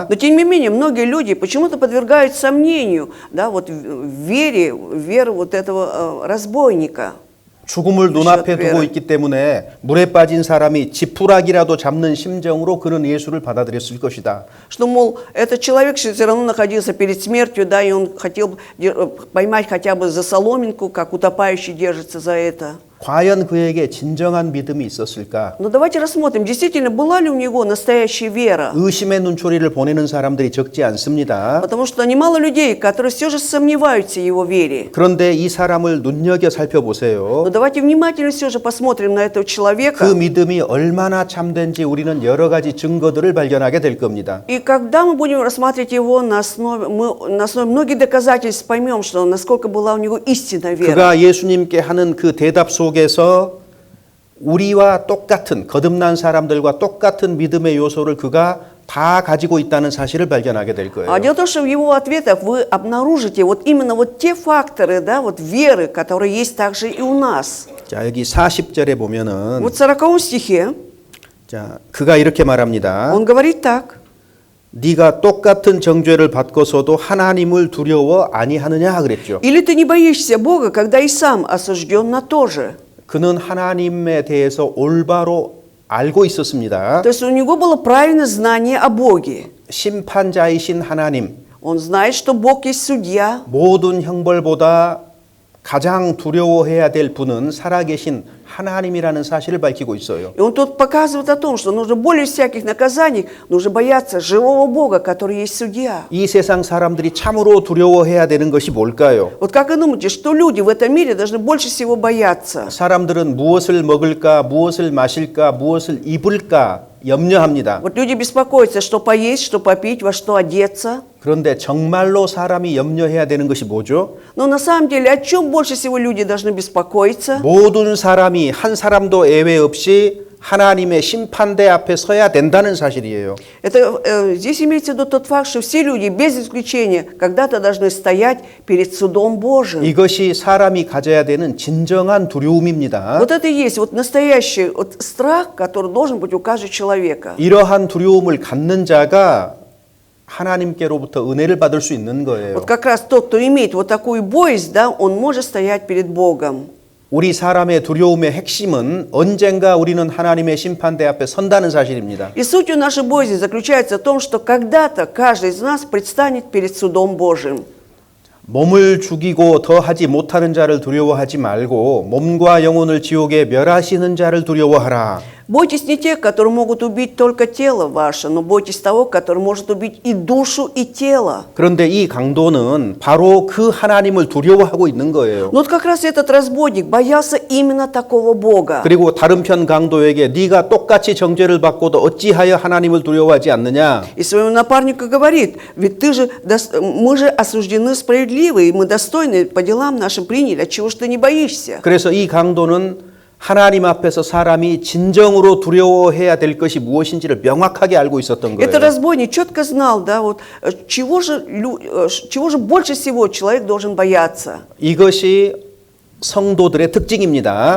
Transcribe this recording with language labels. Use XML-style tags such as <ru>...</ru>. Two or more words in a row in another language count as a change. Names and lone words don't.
<ru>Но тем не менее, многие люди почему-то подвергают сомнению, да, вот веру вот этого разбойника.</ru> <ko>죽음을 눈앞에 두고 있기 때문에 물에 빠진 사람이 지푸라기라도 잡는 심정으로 그는 예수를 받아들였을 것이다.</ko> <ru>Что, мол, этот человек все равно находился перед смертью, да, и он хотел поймать хотя бы за соломинку, как утопающий держится за это.</ru> <ko>과연 그에게 진정한 믿음이 있었을까?</ko> <ru>Но давайте рассмотрим, действительно, была ли у него настоящая вера.</ru> <ko>의심의 눈초리를 보내는 사람들이 적지 않습니다.</ko> <ru>Потому что немало людей, которые все же сомневаются в его вере.</ru> <ko>그런데 이 사람을 눈여겨 살펴보세요.</ko> <ru>Но давайте внимательно все же посмотрим на этого</ru> <ko>그</ko> <ru>человека.</ru> <ko>믿음이 얼마나 참된지 우리는 여러 가지 증거들을 발견하게 될 겁니다.</ko> <ru>И когда мы будем рассматривать его на основе многих доказательств, поймем, что насколько была у него истинная вера.</ru> <ko>그가 예수님께 하는 그 대답 속에서 우리와 똑같은 거듭난 사람들과 똑같은 믿음의 요소를 그가 다 가지고 있다는 사실을 발견하게 될 거예요.</ko> <ru>А дело в том, что в его ответах вы обнаружите вот именно вот те факторы, да, вот веры, которые есть также и у нас.</ru> <ko>자, 여기 40절에 보면은</ko> <ru>Вот в 40 стихе</ru> <ko>자, 그가 이렇게 말합니다.</ko> <ru>он говорит так.</ru> <ko>네가 똑같은 정죄를 받고서도 하나님을 두려워 아니하느냐 그랬죠.</ko> <ru>Или ты не боишься Бога, когда и сам осужден на то же?</ru> <ko>그는 하나님에 대해서 올바로 알고 있었습니다.</ko> <ru>То есть у него было правильное знание о Боге.</ru> <ko>심판자이신 하나님,</ko> <ru>Он знает, что Бог есть судья.</ru> <ko>모든 형벌보다 가장 두려워해야 될 분은 살아계신 하나님이라는 사실을 밝히고 있어요.</ko> <ru>И он тут показывает о том, что нужно более всяких наказаний, нужно бояться живого Бога, который есть судья.</ru> <ko>이 세상 사람들이 참으로 두려워해야 되는 것이 뭘까요?</ko> <ru>Вот как вы думаете, что люди в этом мире должны больше всего бояться?</ru> <ko>사람들은 무엇을 먹을까, 무엇을 마실까, 무엇을 입을까 염려합니다.</ko> <ru>Вот люди беспокоятся, что поесть, что попить, во что одеться.</ru> <ko>그런데 정말로 사람이 염려해야 되는 것이 뭐죠?</ko> <ru>Но на самом деле, о чем больше всего люди должны беспокоиться?</ru> <ko>모든 사람이 한 사람도 예외 없이 하나님의 심판대 앞에 서야 된다는 사실이에요.</ko> <ru>Здесь имеется в виду тот факт, что все люди, без исключения, когда-то должны стоять перед судом Божьим.</ru> <ko>이것이 사람이 가져야 되는 진정한 두려움입니다.</ko> <ru>Вот это и есть вот настоящий вот страх, который должен быть у каждого человека.</ru> <ko>이러한 두려움을 갖는 자가 하나님께로부터 은혜를 받을 수 있는 거예요.</ko> <ru>Вот как раз тот, кто имеет вот такую боязнь, да, он может стоять перед Богом.</ru> <ko>우리 사람의 두려움의 핵심은 언젠가 우리는 하나님의 심판대 앞에 선다는 사실입니다.</ko> <ru>И суть нашей боязни заключается в том, что когда-то каждый из нас предстанет перед судом Божьим.</ru> <ko>몸을 죽이고 더 하지 못하는 자를 두려워하지 말고 몸과 영혼을 지옥에 멸하시는 자를 두려워하라.</ko> <ru>Бойтесь не тех, которые могут убить только тело ваше, но бойтесь того, который может убить и душу, и тело.</ru> <ko>그런데 이 강도는 바로 그 하나님을 두려워하고 있는 거예요.</ko> <ru>Но вот как раз этот разбойник боялся именно такого Бога.</ru> <ko>그리고 다른 편 강도에게 네가 똑같이 정죄를 받고도 어찌하여 하나님을 두려워하지 않느냐?</ko> <ru>И своему напарнику говорит, ведь мы же осуждены справедливо, и мы достойны по делам нашим приняли, отчего ж ты не боишься?</ru> <ko>그래서 이 강도는 하나님 앞에서 사람이 진정으로 두려워해야 될 것이 무엇인지를 명확하게 알고 있었던 거예요.</ko> <ru>Этот разбойник четко знал, да, вот чего же больше всего человек должен бояться?</ru> <ko>이것이 성도들의 특징입니다.</ko>